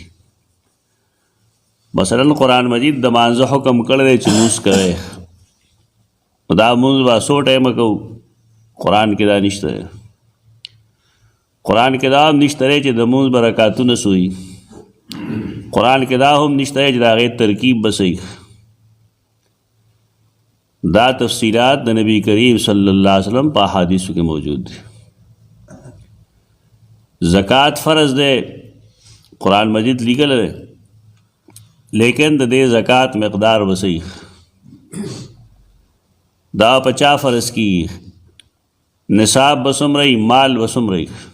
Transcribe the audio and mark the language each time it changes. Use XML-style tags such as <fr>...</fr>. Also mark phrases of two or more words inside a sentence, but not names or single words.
<ps>مثلا قرآن مجید د مانځه حکم کړی دی چې لمونځ کوئ، دا مونږ به څو ټایمه کوو، قرآن کې دا نشته دی. قرآن کې دا هم نشته دی چې د مونځ به رکعتونه سوي. قرآن کې دا هم نشته دی چې د هغې ترکیب به صحیح. دا تفصیلات د نبی کریم صلی اللہ علیہ وسلم په احادیثو کې موجود دي. زکوٰۃ فرض دی، قرآن مجید لیکل دی، لیکن د دې زکوٰۃ مقدار به صحیح. دا په چا فرض کیږي؟ نصاب به څومره وي، مال به څومره وي.</ps>